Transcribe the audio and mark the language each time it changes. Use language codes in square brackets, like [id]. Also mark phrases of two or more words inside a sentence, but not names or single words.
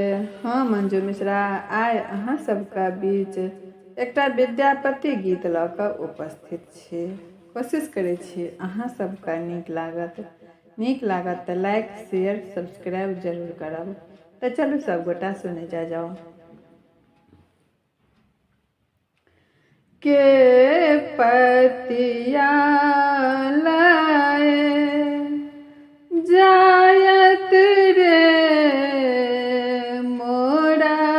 [mai] हम मंजू मिश्रा आइ अहाँ सबका बीच एकटा विद्यापति गीत लऽ कऽ उपस्थित छी। कोशिश करै छी अहाँ सबका नीक लागत तऽ [en] like share subscribe [mai] जरूर करब। तऽ चलू सब गोटा सुने जाओ। के पतिया लाए जायत रे मोरा